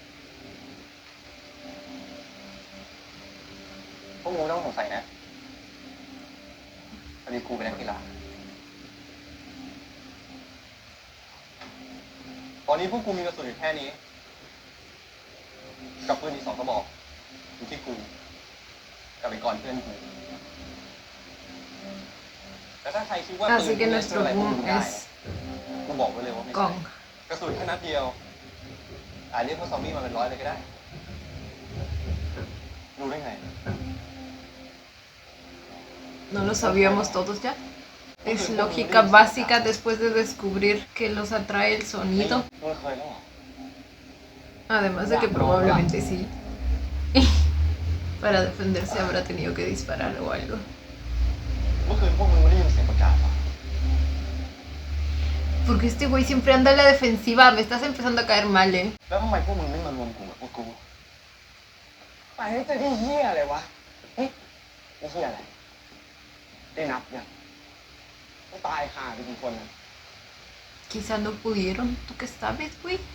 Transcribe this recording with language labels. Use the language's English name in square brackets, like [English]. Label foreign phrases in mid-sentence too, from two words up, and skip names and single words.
[Thai] พวกมึงไม่ต้องสงสัยนะพอดีกูเป็นนักกีฬาตอนนี้พวกกูมีกระสุนอยู่แค่นี้ กับปืนอีก2 กระบอกอยู่ที่กูกับไอ้กรเพื่อนกูแต่ถ้าใครคิดว่าปืน [Spanish] Así que [Thai] เล่น [Spanish] nuestro [Thai] อะไรพวก [Spanish] boom [Thai] มึงได้ [Spanish] es [Thai] กูบอกไว้เลยว่าไม่ใช่ Kong. กระสุนแค่นัดเดียวอาจเรียกพวกซอมบี้มาเป็น100เลยก็ได้รู้ได้ไง [Spanish] ¿No lo sabíamos todos ya? Es lógica básica después de descubrir que los atrae el sonido. [Thai] มึงเคยแล้วเหรอ [Spanish] Además de que probablemente sí. Para defenderse habrá tenido que disparar o algo. [Thai] เมื่อคืนพวกมึงไม่ได้ยินเสียงประกาศเหรอ [Spanish] Porque este güey siempre anda a la defensiva. Me estás empezando a caer mal, ¿eh? [Thai] แล้วทำไมพวกมึงไม่มารวมกลุ่มกับพวกกูไปให้เจอที่เหี้ยอะไรวะเฮ้ยไอ้เหี้ยอะไรได้นับยังต้องตายห่าไปกี่คนน่ะ [Spanish] Quizá no pudieron. ¿Tú qué sabes, güey?